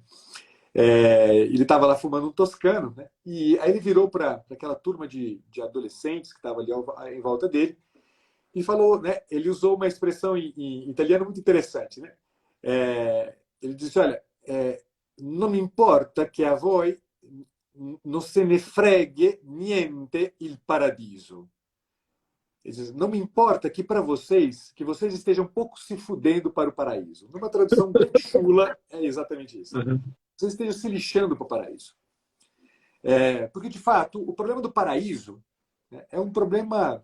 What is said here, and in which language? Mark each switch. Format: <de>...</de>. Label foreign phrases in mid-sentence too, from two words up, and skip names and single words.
<pt>Ele estava lá fumando um toscano, né? E aí ele virou para aquela turma de adolescentes que estava ali em volta dele e falou, né? Ele usou uma expressão em italiano muito interessante, né? Ele disse, olha, não me importa que</pt> <it>a voi non se ne freghe niente il paradiso.</it> <pt>Ele diz, não me importa que para vocês estejam um pouco se fudendo para o paraíso. Numa tradução bem chula, é exatamente isso. Uhum. vocês estejam se lixando para o paraíso. Porque, de fato, o problema do paraíso, né, é um problema...</pt>